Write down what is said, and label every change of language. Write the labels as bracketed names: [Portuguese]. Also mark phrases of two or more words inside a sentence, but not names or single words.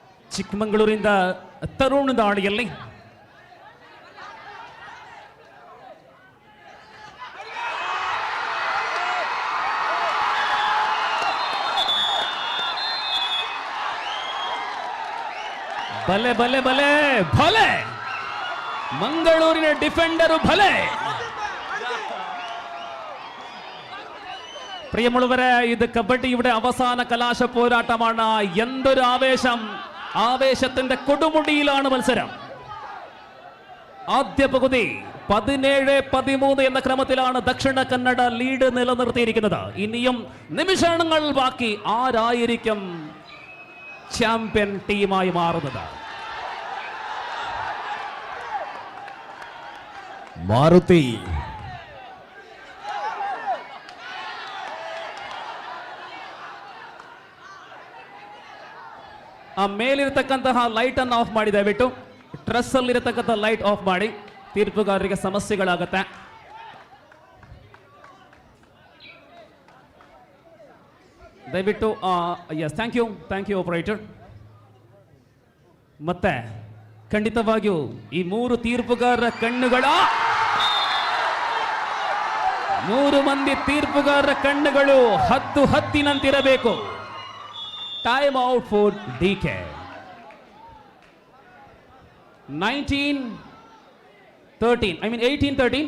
[Kannada] ಚಿಕ್ಕಮಗಳೂರಿಂದ ತರುಣ್ ದಾಳಿಯಲ್ಲಿ ಭಲೆ ಭಲೆ ಭಲೆ ಭಲೆ ಮಂಗಳೂರಿನ ಡಿಫೆಂಡರು ಭಲೆ. [Malayalam] പ്രിയമുള്ളവരെ, ഇത് കബഡിയുടെ അവസാന കലാശ പോരാട്ടമാണ്. എന്തൊരു ആവേശം! ആവേശത്തിന്റെ കൊടുമുടിയിലാണ് മത്സരം. ആദ്യ പകുതി 17-13 എന്ന ക്രമത്തിലാണ് ദക്ഷിണ കന്നഡ ലീഡ് നിലനിർത്തിയിരിക്കുന്നത്. ഇനിയും നിമിഷങ്ങൾ ബാക്കി. ആരായിരിക്കും ചാമ്പ്യൻ ടീമായി മാറുന്നത്? മാരുതി [Kannada] ಆ ಮೇಲಿರತಕ್ಕಂತಹ ಲೈಟ್ ಅನ್ನು ಆಫ್ ಮಾಡಿ, ದಯವಿಟ್ಟು ಟ್ರೆಸ್ ಅಲ್ಲಿರತಕ್ಕಂಥ ಲೈಟ್ ಆಫ್ ಮಾಡಿ, ತೀರ್ಪುಗಾರರಿಗೆ ಸಮಸ್ಯೆಗಳಾಗತ್ತೆ. ದಯವಿಟ್ಟು ಎಸ್, [English] thank you operator. [Kannada] ಮತ್ತೆ ಖಂಡಿತವಾಗಿಯೂ ಈ 3 ತೀರ್ಪುಗಾರರ ಕಣ್ಣುಗಳ 3 ಮಂದಿ ತೀರ್ಪುಗಾರರ ಕಣ್ಣುಗಳು ಹದ್ದಿನಂತಿರಬೇಕು. [English] Time out for DK. 19-13. I mean 18-13.